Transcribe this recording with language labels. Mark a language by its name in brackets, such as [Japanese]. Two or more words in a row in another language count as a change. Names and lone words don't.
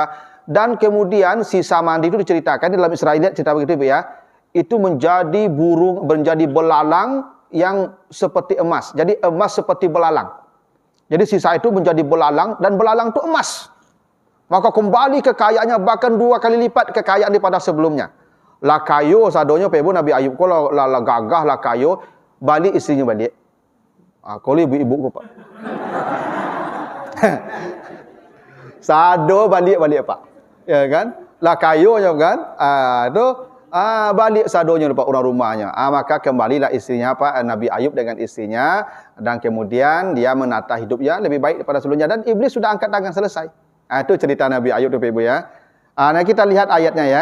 [Indonesian] Dan kemudian sisa mandi itu diceritakan, di dalam Israeliat cerita begitu ya. Itu menjadi burung, menjadi belalang, yang seperti emas. Jadi emas seperti belalang. Jadi sisa itu menjadi belalang dan belalang itu emas. Maka kembali kekayaannya bahkan 2 kali lipat kekayaan daripada sebelumnya. [Minangkabau] Lah kayo sadonya pebo Nabi Ayub kalau la gagah lah kayo balik istrinya balik. Kalau ibu-ibu Pak. Sado balik Pak. [Indonesian] Ya kan? [Minangkabau] Lah kayonya kan? [Indonesian] Itu balik sadonya lupa orang rumahnya. Maka kembalilah istrinya Nabi Ayub dengan istrinya dan kemudian dia menata hidupnya lebih baik daripada sebelumnya dan iblis sudah angkat tangan selesai. Itu cerita Nabi Ayub tu Ibu ya. Nah kita lihat ayatnya ya.